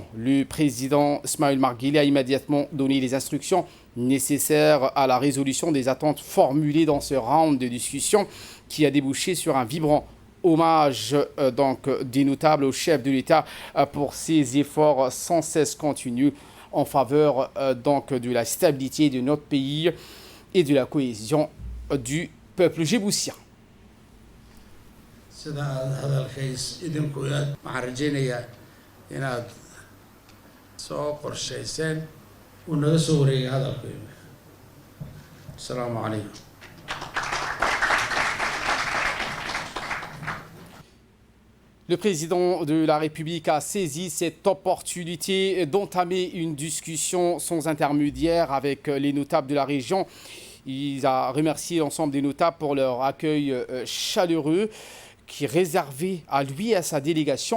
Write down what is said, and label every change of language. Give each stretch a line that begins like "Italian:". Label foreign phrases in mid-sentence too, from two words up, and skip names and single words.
French: Le président Ismaël Omar Guelleh a immédiatement donné les instructions nécessaires à la résolution des attentes formulées dans ce round de discussion qui a débouché sur un vibrant hommage donc des notables au chef de l'État pour ses efforts sans cesse continus en faveur donc de la stabilité de notre pays et de la cohésion du peuple djiboutien.
Somali: inaad soo qorshayseen uu naga soo wareegay hadalkayga.
Arabic: Assalaamu calaykum.
French: Le président de la République a saisi cette opportunité d'entamer une discussion sans intermédiaire avec les notables de la région. Il a remercié l'ensemble des notables pour leur accueil chaleureux qui est réservé à lui et à sa délégation.